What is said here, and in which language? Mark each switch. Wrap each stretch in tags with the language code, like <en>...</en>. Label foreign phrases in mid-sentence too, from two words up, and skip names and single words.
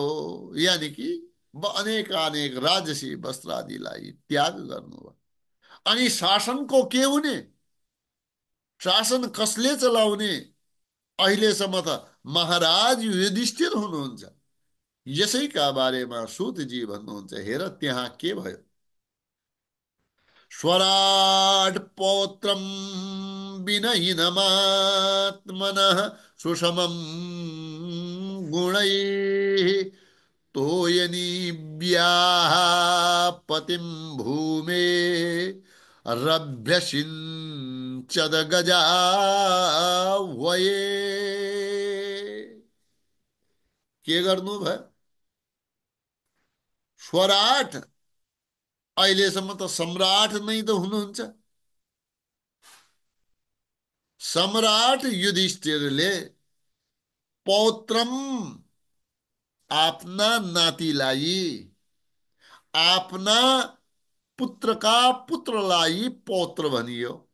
<ne>यानि कि अनेक राजसी वस्त्र आदिलाई त्याग गर्नुभयो। अनि शासनको के हुने, शासन कसले चलाउने? अहिलेसम्म त महाराज युधिष्ठिर हुनुहुन्छ। यसैका बारेमा सूतजी भन्नुहुन्छ, हेर त्यहाँ के भयो।</ne> <sa>स्वराट पौत्रम विनयिनमात्मनः सुषमं गुणैः तोयनीव्याः पतिं भूमे रभ्यसिञ्चद गजा वये।</sa> <ne>के गर्नु भयो? स्वराट, अहिलेसम्म त सम्राट नै त हुनुहुन्छ। सम्राट युधिष्ठिरले पौत्रम, आफ्ना नातिलाई, आफ्ना पुत्रका पुत्रलाई पौत्र भनियो।</ne>